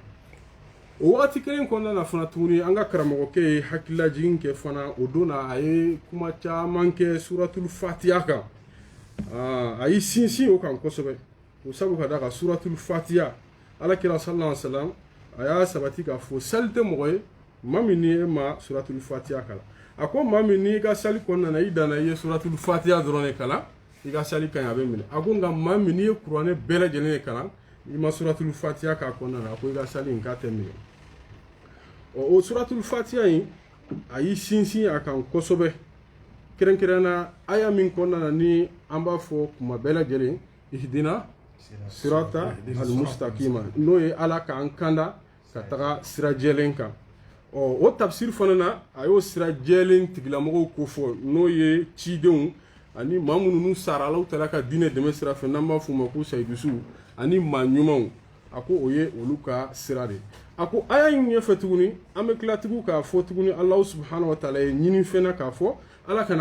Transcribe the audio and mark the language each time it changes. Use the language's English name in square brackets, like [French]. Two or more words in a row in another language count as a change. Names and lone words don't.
[Bambara] O waati kelen kɔnɔna na fana tuguni an ka karamɔgɔkɛ ye hakililajigin kɛ fana o don na a ye kuma caman kɛ suratul fatiha kan a y'i sinsin o kan kosɛbɛ o sabu ka da kan suratul fatiha alakira [Arabic] صلى الله عليه وسلم [Bambara] a y'a sabati k'a fɔ sali tɛ mɔgɔ ye maa min ni e ma suratul fatiha kalan a ko maa min n'i ka sali kɔnɔna na i danna i ye suratul fatiha dɔrɔn de kalan i ka sali ka ɲi a bɛ minɛ a ko nka maa min n'i ye kuranɛ bɛɛ lajɛlen de kalan i ma suratul fatiha k'a kɔnɔna na a ko i ka sali in k'a tɛ minɛ o suratul fatiha in a y'i sinsin a kan kosɛbɛ kɛrɛnkɛrɛnna aya min kɔnɔna na ni an b'a fɔ kuma bɛɛ lajɛlen [Arabic] اهدنا الصراط المستقيم [Bambara] n'o ye ala k'an kanda ka taga sira jɛlen kan o tafsir fana na a y'o sira jɛlen tigilamɔgɔw ko fɔ n'o ye cidenw ani maa minnu n'u sara alaw taala ka diinɛ dɛmɛ sira fɛ n'an b'a f'u ma ko sayidusuw ani maa ɲumanw a ko o ye olu ka sira de a ko aya in ɲɛfɛ tuguni an bɛ tila tugun k'a fɔ tuguni [Arabic] الله سبحانه وتعالى [Bambara] ye ɲini fɛnɛ k'a fɔ ala kana